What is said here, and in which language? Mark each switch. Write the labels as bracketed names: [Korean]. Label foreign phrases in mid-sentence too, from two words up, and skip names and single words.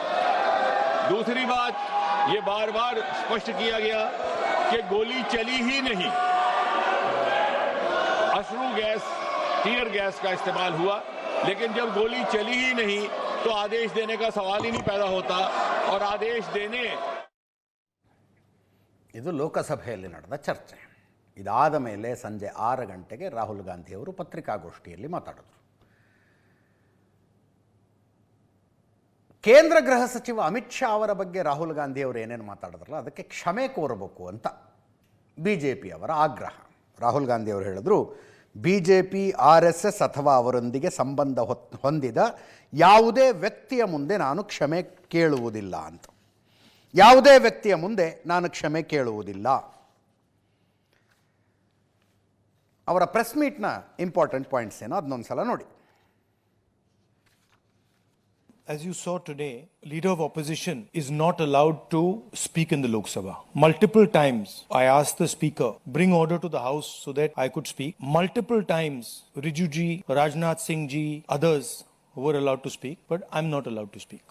[Hindi] दूसरी बात, ये बार बार स्पष्ट किया गया कि गोली चली ही नहीं, अश्रु गैस, [English] tear gas [Hindi] का इस्तेमाल हुआ, लेकिन जब गोली चली ही नहीं तो आदेश देने का सवाल ही नहीं पैदा होता। और आदेश देने [Kannada] ಇದು ಲೋಕಸಭೆಯಲ್ಲಿ ನಡೆದ ಚರ್ಚೆ. ಇದಾದ ಮೇಲೆ ಸಂಜೆ 6 ಗಂಟೆಗೆ ರಾಹುಲ್ ಗಾಂಧಿ ಅವರು ಪತ್ರಿಕಾಗೋಷ್ಠಿಯಲ್ಲಿ ಮಾತಾಡಿದರು. ಕೇಂದ್ರ ಗೃಹ ಸಚಿವ ಅಮಿತ್ ಶಾ ಅವರ ಬಗ್ಗೆ ರಾಹುಲ್ ಗಾಂಧಿ ಅವರು ಏನೇನು ಮಾತಾಡಿದ್ರಲ್ಲ ಅದಕ್ಕೆ ಕ್ಷಮೆ ಕೋರಬೇಕು ಅಂತ BJP ಅವರ ಆಗ್ರಹ. ರಾಹುಲ್ ಗಾಂಧಿ ಅವರು ಹೇಳಿದ್ರು, BJP RSS ಅಥವಾ ಅವರೊಂದಿಗೆ ಸಂಬಂಧ ಹೊಂದಿದ ಯಾವುದೇ ವ್ಯಕ್ತಿಯ ಮುಂದೆ ನಾನು ಕ್ಷಮೆ ಕೇಳುವುದಿಲ್ಲ ಅಂತ. ಯಾವುದೇ ವ್ಯಕ್ತಿಯ ಮುಂದೆ ನಾನು ಕ್ಷಮೆ ಕೇಳುವುದಿಲ್ಲ. ಅವರ [English] press meet's important points [Kannada] ಏನೋ ಅದನ್ನೊಂದ್ಸಲ ನೋಡಿ. [English] As you saw today, leader of opposition is not allowed to speak in the Lok Sabha. Multiple times I asked the speaker, bring order to the house so that I could speak. Multiple times Riju ji, Rajnath Singh ji, others were allowed to speak, but I'm not allowed to speak.